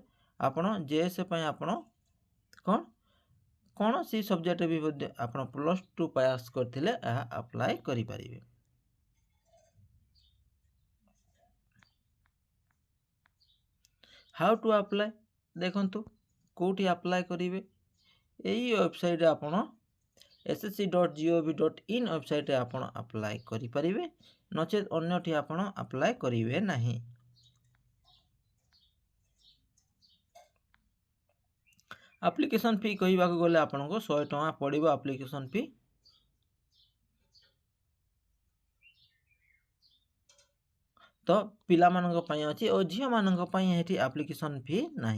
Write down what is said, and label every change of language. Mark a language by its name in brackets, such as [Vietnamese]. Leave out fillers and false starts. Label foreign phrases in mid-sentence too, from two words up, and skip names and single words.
[Odia] ଆପଣ JSA ପାଇଁ ଆପଣ କୌଣସି ସବଜେକ୍ଟରେ ବି ମଧ୍ୟ ଆପଣ ପ୍ଲସ୍ 2 ପାସ୍ କରିଥିଲେ ଏହା ଆପ୍ଲାଏ କରିପାରିବେ। [English] how to apply? [Odia] ଦେଖନ୍ତୁ କେଉଁଠି ଆପ୍ଲାଏ କରିବେ? ଏହି ୱେବସାଇଟ୍ରେ ଆପଣ ssc.gov.in ୱେବସାଇଟ୍ରେ ଆପଣ ଆପ୍ଲାଏ କରିପାରିବେ, ନଚେତ୍ ଅନ୍ୟଠି ଆପଣ ଆପ୍ଲାଏ କରିବେ ନାହିଁ। [English] application fee [Odia] କହିବାକୁ ଗଲେ ଆପଣଙ୍କୁ 100 ଟଙ୍କା ପଡ଼ିବ [English] application fee. [Odia] ତ ପିଲାମାନଙ୍କ ପାଇଁ ଅଛି ଓ ଝିଅମାନଙ୍କ ପାଇଁ ଏଠି [English] application fee [Odia] ନାହିଁ।